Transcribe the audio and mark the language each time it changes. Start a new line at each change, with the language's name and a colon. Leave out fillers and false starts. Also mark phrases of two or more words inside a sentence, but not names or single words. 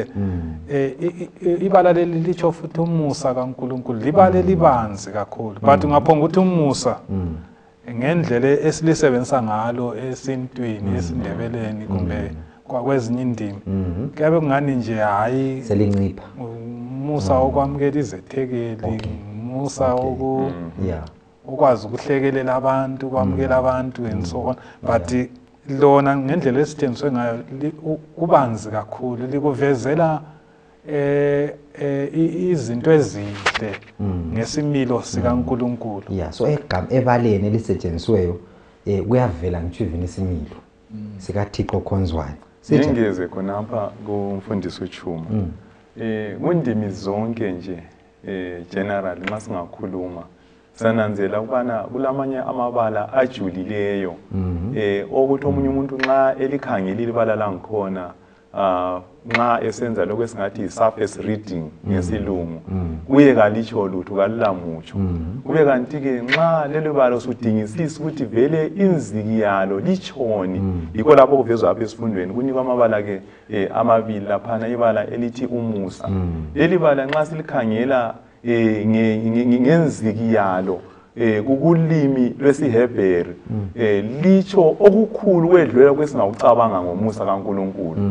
North Ndebele: Ibala leli litsho futhi umusa kaNkulunkulu, libala libanzi kakhulu, but ngaphonga ukuthi umusa ngendlela esilisebenzisa ngalo esintwini esindebeleni kumbe kwezinye indimi kuyabe kungani nje hayi selincipha umusa okwamukela izethekeli, umusa ukwazi ukuhlekelela abantu, kwamukela abantu
English: and so on,
North Ndebele: but lona ngendlela esisetshenziswe ngayo kubanzi kakhulu, likuvezela izinto ezinhle ngesimilo sikaNkulunkulu. So ebaleni elisetshenzisweyo kuyavela ngitsho even isimilo sikaThixo okhonzwayo. Ngingeze khonapha kumfundisi uChuma. Kundimi zonke nje general masingakhuluma sananzela ukubana kulamanye amabala ajulileyo ukuthi omunye umuntu nxa elikhangelile ibala langikhona nxa esenza lokho esingathi
English: surface reading
North Ndebele: ngesilungu kuye kalitsho lutho kalulamutsho kube kanti ke nxa lelo bala usudingisisa ukuthi vele inziki yalo litshoni, yikho lapho kuvezwa apha esifundweni kunikwa amabala ke amabili laphana, ibala elithi umusa. Leli bala nxa silikhangela ngenziki yalo kukulimi lwesiHebheru litsho okukhulu kwedlula kwesingawucabanga ngomusa kaNkulunkulu.